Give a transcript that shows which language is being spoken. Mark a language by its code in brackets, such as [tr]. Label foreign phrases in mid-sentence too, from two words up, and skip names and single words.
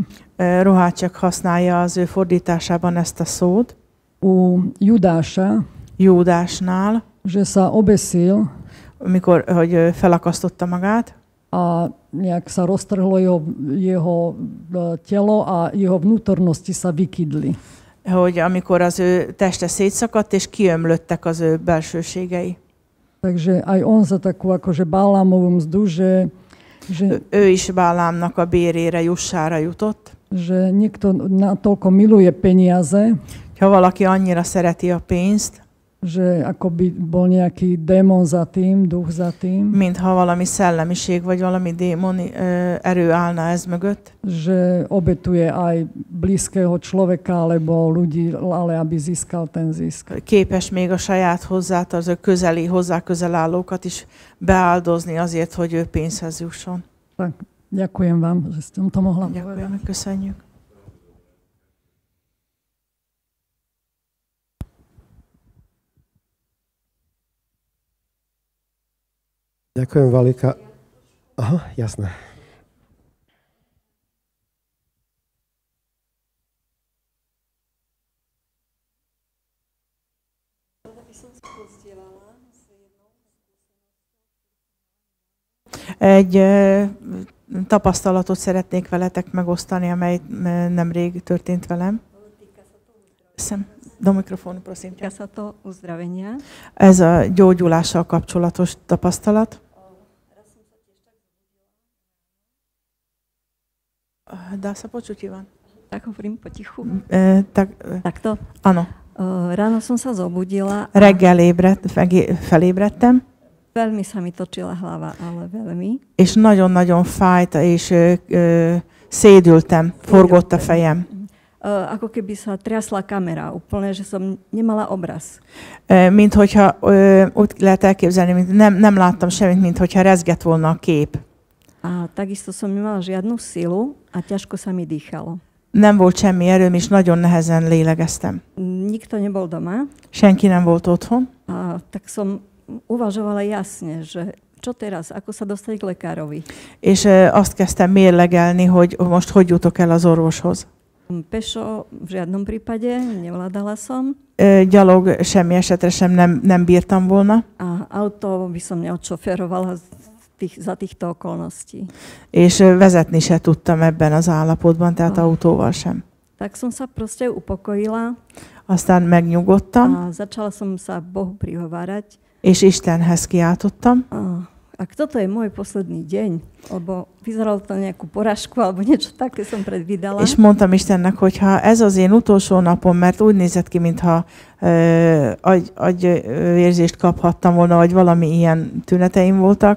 [hu] Roháček használja az ő fordításában ezt a szót. [sk] U [hu] Júdásnál. [sk] Že sa obesil. [hu] Amikor, hogy felakasztotta magát. [sk] A nejak sa roztrhlo jeho telo a jeho vnútornosti sa vykydli. [hu] Hogy amikor az ő teste szétszakadt, és kiömlöttek az ő belsőségei. [sk] Takže aj on za takú akože Bálámovú mzdu, že [hu] ő is Bálámnak a bérére, jussára jutott. [sk] Že niekto natoľko miluje peniaze. [hu] Ha valaki annyira szereti a pénzt, [sk] že akoby bol nejaký démon za tým, duch za tým. [hu] Mintha valami szellemiség, vagy valami démoni erő állna ez mögött. [sk] Že obetuje aj blízkeho človeka, alebo ľudí, ale aby získal ten zisk. [hu] Képes még a saját hozzátartozó hozzá közel állókat is beáldozni azért, hogy ő pénzhez jusson. [sk] Tak, ďakujem vám, že ste to mohla povedať. Ďakujeme, köszönjük. Ďakujem, Valika. Aha, jasné. [hu] Egy tapasztalatot szeretnék veletek megosztani, amely nemrég történt velem. [sk] Do mikrofonu, prosím. [hu] Ez a gyógyulással kapcsolatos tapasztalat. [sk] Dá sa počuť, Ivan? Tak hovorím potichu. Takto? Áno. Ráno som sa zobudila. [hu] Reggel felébredtem. [sk] Veľmi sa mi točila hlava, ale veľmi. [hu] És nagyon-nagyon fájt, és szédültem, forgott a fejem. [sk] Ako keby sa triasla kamera, úplne, že som nemala obraz. [hu] Mint hogyha úgy lehet elképzelni, mint nem láttam semmit, mint hogyha rezgett volna a kép. [sk] A takisto som nemala žiadnu silu a ťažko sa mi dýchalo. [hu] Nem volt semmi erőm, és nagyon nehezen lélegeztem. [sk] Nikto nebol doma. [hu] Senki nem volt otthon. [sk] A tak som uvažovala jasne, že čo teraz? Ako sa dostať k lekárovi? [hu] És azt kezdtem mérlegelni, hogy most hogy jutok el az orvoshoz. [sk] Pešo v žiadnom prípade, nevládala som. [hu] Gyalog semmi esetre sem nem bírtam volna. [sk] A auto by som neodšoferovala za týchto okolností. [hu] És vezetni se tudtam ebben az állapotban, tehát autóval sem. [sk] Tak som sa proste upokojila. [hu] Aztán megnyugodtam. [sk] A začala som sa Bohu prihovárať. [hu] És Istenhez kiáltottam. [sk] Ak toto je môj posledný deň, lebo vyzeralo to nejakú porážku, alebo niečo také som predvídala. [hu] És mondtam Istennek, hogy ha ez az én utolsó napom, mert úgy nézett ki, mintha agyérzést kaphattam volna, vagy valami ilyen tüneteim voltak.